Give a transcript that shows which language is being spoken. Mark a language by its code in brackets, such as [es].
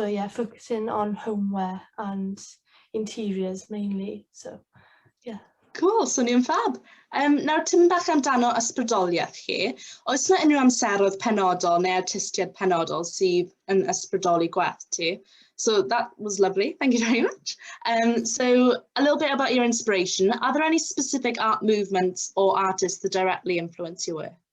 [en] Focusing on homeware and interiors mainly, so yeah. [cy] Cool, swnio'n fab. Nawr, tym bach amdano ysbrydoliaeth chi. Oes yna unrhyw amseroedd penodol neu artistiaid penodol sydd yn ysbrydoli gwaith ti? [en] So that was lovely, thank you very much. So a little bit about your inspiration. Are there any specific art movements or artists that directly influence your work?